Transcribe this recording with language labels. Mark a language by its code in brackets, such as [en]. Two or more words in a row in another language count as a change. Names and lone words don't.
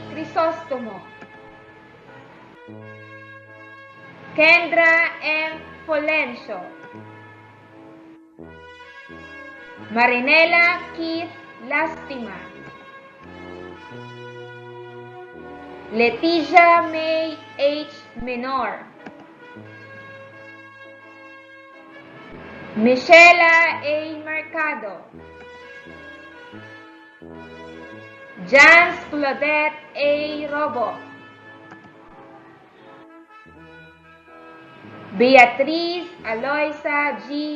[en] Crisostomo, Kendra M. Polencio, Marinela Keith Lastima, Leticia May H. Menor, Michela A. Mercado, Jans Claudette A. Robo, Beatriz Aloisa G.